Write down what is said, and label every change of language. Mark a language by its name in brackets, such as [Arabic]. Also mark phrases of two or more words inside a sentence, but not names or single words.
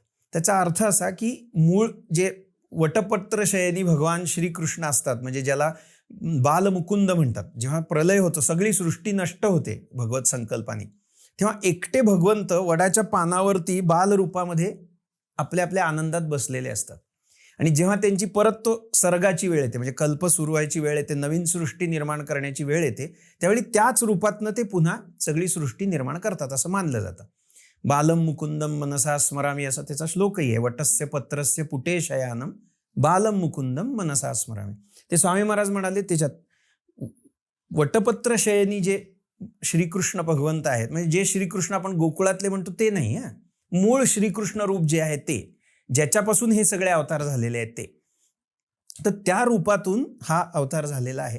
[Marathi] त्याचा अर्थ असा की मूळ जे वटपत्र शयनी भगवान श्रीकृष्ण असतात, म्हणजे ज्याला बालमुकुंद म्हणतात, जेव्हा प्रलय होतो सगळी सृष्टी नष्ट होते भगवत संकल्पाने, तेव्हा एकटे भगवंत वडाच्या पानावरती बालरूपामध्ये आपल्या आपल्या आनंदात बसलेले असतात. आणि जेव्हा त्यांची परत तो सर्गाची वेळ येते, म्हणजे कल्प सुरू व्हायची वेळ येते, नवीन सृष्टी निर्माण करण्याची वेळ येते, त्यावेळी त्याच रूपातनं ते पुन्हा सगळी सृष्टी निर्माण करतात असं मानलं जातं. [Sanskrit] बालम मुकुंदम मनसा स्मरामी [Marathi] असा त्याचा श्लोकही आहे. [Sanskrit] वटस्य पत्रस्य पुटे शयानम बालम मुकुंदम मनसा स्मरामी. [Marathi] ते स्वामी महाराज म्हणाले त्याच्यात वटपत्र शयनी जे श्रीकृष्ण भगवंत आहेत, म्हणजे जे श्रीकृष्ण आपण गोकुळातले म्हणतो ते नाही, मूळ श्रीकृष्ण रूप जे आहे ते, ज्याच्यापासून हे सगळे अवतार झालेले आहेत ते, तर त्या रूपातून हा अवतार झालेला आहे.